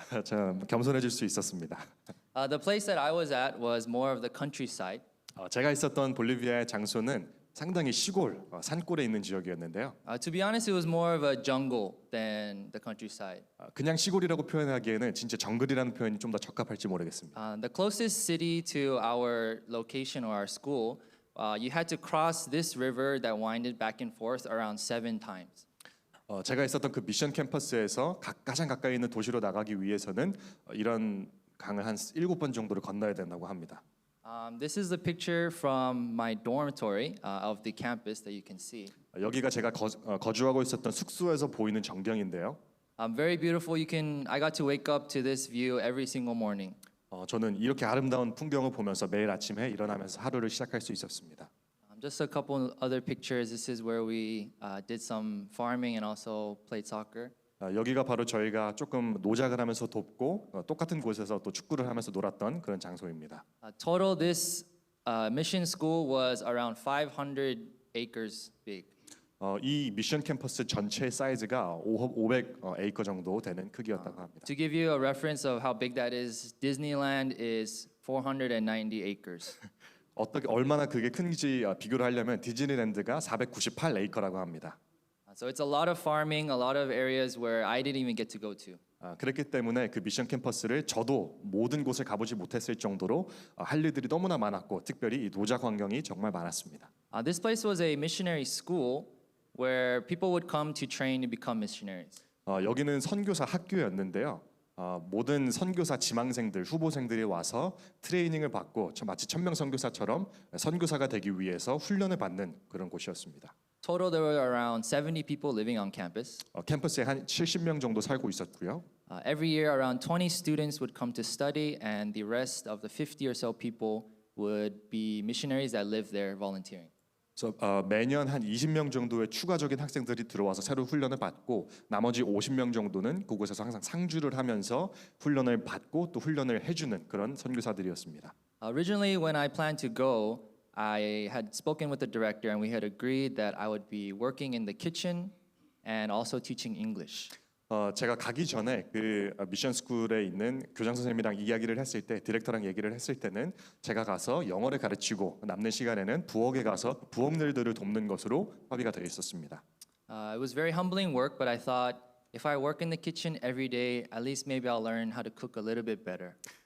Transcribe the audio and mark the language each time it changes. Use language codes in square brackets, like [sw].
[ko] 제가 겸손해질 수 있었습니다. [en] The place that I was at was more of the countryside. [ko] 제가 있었던 볼리비아의 장소는 상당히 시골, 산골에 있는 지역이었는데요. [en] To be honest, it was more of a jungle than the countryside. [ko] 그냥 시골이라고 표현하기에는 진짜 정글이라는 표현이 좀 더 적합할지 모르겠습니다. [en] The closest city to our location or our school, you had to cross this river that winded back and forth around 7 times. [ko] 제가 있었던 그 미션 캠퍼스에서 가장 가까이 있는 도시로 나가기 위해서는 이런 강을 한 7번 정도를 건너야 된다고 합니다. [en] This is the picture from my dormitory of the campus that you can see. [ko] 여기가 제가 거주하고 있었던 숙소에서 보이는 전경인데요. [en] Very beautiful. I got to wake up to this view every single morning. [ko] 저는 이렇게 아름다운 풍경을 보면서 매일 아침에 일어나면서 하루를 시작할 수 있었습니다. [en] Just a couple other pictures. This is where we did some farming and also played soccer. [ko] 여기가 바로 저희가 조금 노작을 하면서 돕고 똑같은 곳에서 또 축구를 하면서 놀았던 그런 장소입니다. [en] Total, this mission school was around 500 acres big. [ko] 이 미션 캠퍼스 전체 사이즈가 500 에이커 정도 되는 크기였다고 합니다. [en] To give you a reference of how big that is, Disneyland is 490 acres. [ko] 어떻게 얼마나 그게 큰지 비교를 하려면 디즈니랜드가 498 에이커라고 합니다. [en] So it's a lot of farming, a lot of areas where I didn't even get to go to. [ko] 그랬기 때문에 그 미션 캠퍼스를 저도 모든 곳을 가보지 못했을 정도로 할 일들이 너무나 많았고 특별히 이 노작 환경이 정말 많았습니다. [en] This place was a missionary school where people would come to train to become missionaries. [ko] 여기는 선교사 학교였는데요. 모든 선교사 지망생들, 후보생들이 와서 트레이닝을 받고 마치 천명 선교사처럼 선교사가 되기 위해서 훈련을 받는 그런 곳이었습니다. [en] Total, there were around 70 people living on campus. [ko] 캠퍼스에 한 70명 정도 살고 있었고요. [en] Every year, around 20 students would come to study, and the rest of the 50 or so people would be missionaries that lived there volunteering. [ko] 그래서 매년 한 20명 정도의 추가적인 학생들이 들어와서 새로 훈련을 받고 나머지 50명 정도는 그곳에서 항상 상주를 하면서 훈련을 받고 또 훈련을 해주는 그런 선교사들이었습니다. [en] Originally, when I planned to go, I had spoken with the director, and we had agreed that I would be working in the kitchen and also teaching English. [ko] 제가 가기 전에 그 미션 스쿨에 있는 교장 선생님이랑 이야기를 했을 때 디렉터랑 얘기를 했을 때는 제가 가서 영어를 가르치고 남는 시간에는 부엌에 가서 부엌일들을 돕는 것으로 합의가 되어 있었습니다. [en] It was very humbling work, but I thought if I work in the kitchen every day, at least maybe I'll learn how to cook a little bit better.